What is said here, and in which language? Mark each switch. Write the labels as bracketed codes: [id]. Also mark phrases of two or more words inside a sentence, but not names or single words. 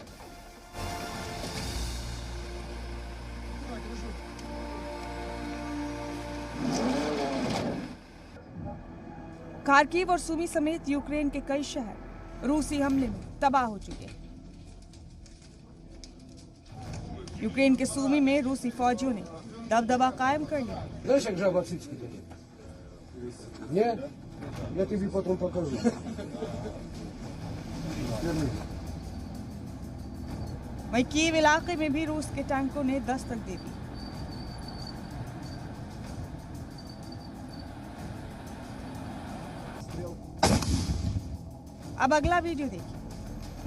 [hi] खार्किव और सुमी समेत यूक्रेन के कई शहर रूसी हमले में तबाह हो चुके हैं। यूक्रेन के सुमी में रूसी फौजियों ने दबदबा कायम कर लिया। [ru] Я тебе потом покажу. [hi] वहीं कीव इलाके में भी रूस के टैंकों ने दस्तक दे दी। अब अगला वीडियो देखिए।